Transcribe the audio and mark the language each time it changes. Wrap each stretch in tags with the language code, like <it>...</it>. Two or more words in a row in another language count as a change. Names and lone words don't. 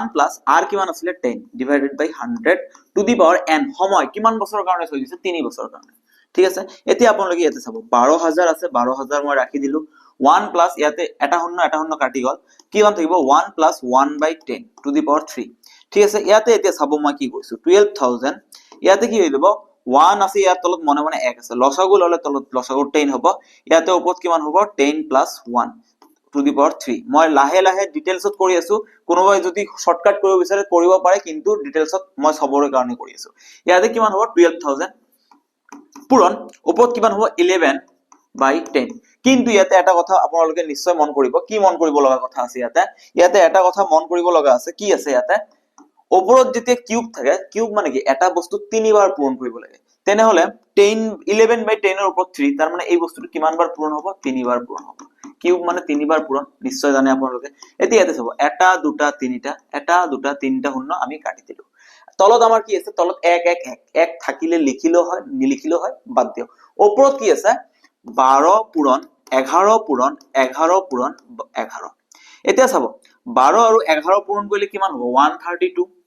<as>plus r কিমান আছিল 10</as> <en>divided by 100 to the power n</en> <as>সময় কিমান বছৰৰ কাৰণে হৈ গৈছে 3 বছৰৰ কাৰণে ঠিক আছে এতিয়া আপোনালোকে ইয়াতে চাব 12000 আছে 12000 মই ৰাখি দিলো 1 plus ইয়াতে এটা শূন্য কাটি গল কিমান থাকিব 1 plus 1 by 10</as> <en>to the power</en> <as>3 ঠিক আছে ইয়াতে এতিয়া চাব মই কি কৰিছো 12000 ইয়াতে কি হৈ যাব 1 আছে ইয়াত তলত মনে মনে 1 আছে লসাগু ললে তলত লসাগু 10 হ'ব ইয়াতে ওপৰত কিমান হ'ব 10 plus 1 to the power 3 মই লাহে লাহে ডিটেইলছত কৰি আছো কোনোবাই যদি শর্টকাট কৰিব বিচাৰে কৰিব পাৰে কিন্তু ডিটেইলছত মই সবৰে কাৰণে কৰি আছো ইয়াতে কিমান হ'ব 12000 পূৰণ ওপৰত কিমান হ'ব 11 by 10 কিন্তু ইয়াতে এটা কথা আপোনালোকে নিশ্চয় মন কৰিব কি মন কৰিব লগা কথা আছে ইয়াতে এটা কথা মন কৰিব লগা আছে কি আছে ইয়াতে ওপৰত যেতিয়া কিউব থাকে কিউব মানে কি এটা বস্তু তিনিবাৰ পূৰণ কৰিব লাগে তেনেহলে 11 by 10</as> <bn>এর উপর</bn> <as>3</as> <bn>তার মানে</bn> <as>এই বস্তুটো কিমান বার পূরণ হ'ব তিনিবাৰ পূৰণ হ'ব কিউব মানে তিনিবাৰ পূৰণ নিশ্চয় জানে আপোনালোকে এতিয়া ইয়াতে চাব এটা দুটা তিনিটা এটা দুটা তিনিটা শূন্য আমি কাটি দিলো তলত আমাৰ কি আছে তলত 1 1 1 1 থাকিলে লিখিলো হয় নিলিখিলো হয় বাদ দিও ওপৰত কি আছে 12 পূৰণ 11 পূৰণ 11 পূৰণ 11 এতিয়া চাব 12 আৰু 11 পূৰণ কৰিলে কিমান হ'ব 132</as>